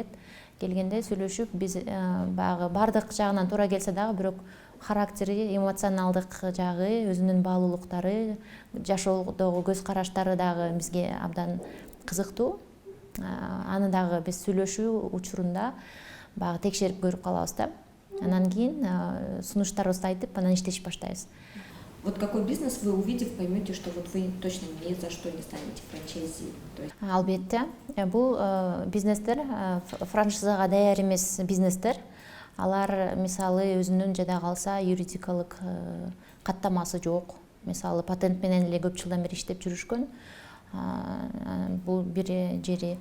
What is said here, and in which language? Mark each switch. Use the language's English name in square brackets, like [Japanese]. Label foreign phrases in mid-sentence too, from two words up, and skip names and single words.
[Kyrgyz] Келгенде сүйлөшүп, биз багы бардык жагынан туура келсе дагы бирок характери, эмоционалдык жагы, өзүнүн баалуулуктары, жашоодогу көз караштары дагы бизге абдан кызыктуу. Аны дагы биз сүйлөшүү учурунда багы текшерип көрүп калабыз да. Анан кийин сунуштарыбызды айтып, анан иштешип баштайбыз. [Russian] Вот какой бизнес вы, увидев, поймете, что вот вы точно ни за что не станете франчайзи? [Kyrgyz] Албетте, бул бизнестер, франшизага даяр эмес бизнестер. Алар мисалы өзүнүн жада калса юридикалык каттамасы жок. Мисалы патент менен эле көп жылдан бери иштеп жүрүшкөн. Бул бир жери.